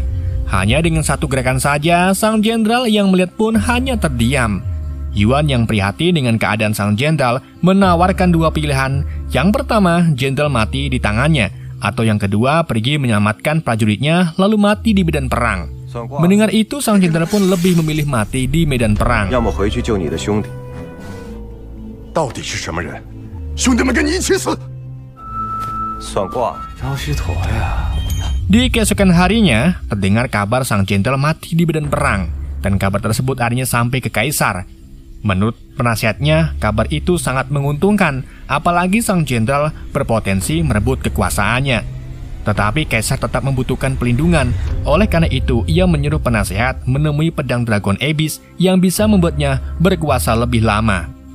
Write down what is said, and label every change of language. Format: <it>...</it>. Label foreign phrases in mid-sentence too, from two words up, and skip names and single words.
<id>Hanya dengan satu gerakan saja, sang jenderal yang melihat pun hanya terdiam. Yuan yang prihatin dengan keadaan sang jenderal menawarkan 2 pilihan. Yang pertama, jenderal mati di tangannya, atau yang kedua, pergi menyelamatkan prajuritnya lalu mati di medan perang. Mendengar itu, sang jenderal pun lebih memilih mati di medan perang.</id> <zh>要么回去救你的兄弟。到底是什么人？兄弟们跟你一起死！算卦，招虚陀呀！</zh> <id>Di keesokan harinya, terdengar kabar sang jenderal mati di medan perang, dan kabar tersebut akhirnya sampai ke kaisar. Menurut penasihatnya, kabar itu sangat menguntungkan, apalagi sang jenderal berpotensi merebut kekuasaannya. Tetapi kaisar tetap membutuhkan pelindungan, oleh karena itu ia menyuruh penasihat menemui pedang Dragon Abyss yang bisa membuatnya berkuasa lebih lama.</id>